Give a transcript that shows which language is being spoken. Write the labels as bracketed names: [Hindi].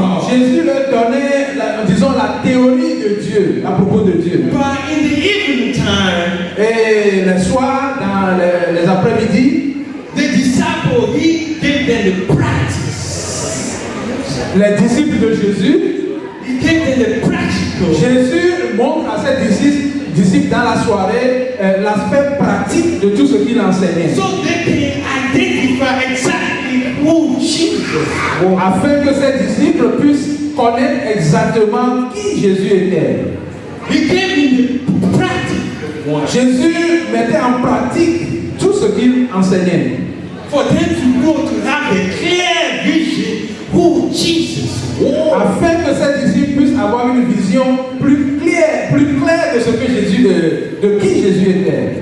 [French] Jésus leur donnait, disons, la théorie de Dieu, à propos de Dieu. [English] But in the evening time, [French] et le soir, dans les après-midi, [English] the disciple, he gave them the practice. [French] Les disciples de Jésus, [English] he gave them the practical. [French] Jésus montre à ses disciples dans la soirée l'aspect pratique de tout ce qu'il enseignait. [English] So they can identify exactly who Jesus was. [French] Afin que ses disciples puissent connaître exactement qui Jésus était. [English] He gave them the practical. [French] Jésus mettait en pratique tout ce qu'il enseignait. [English] For them to know, to have a clear vision who Jesus was. [French] Afin que ses disciples puissent avoir une vision plus claire de ce que Jésus, de qui Jésus était.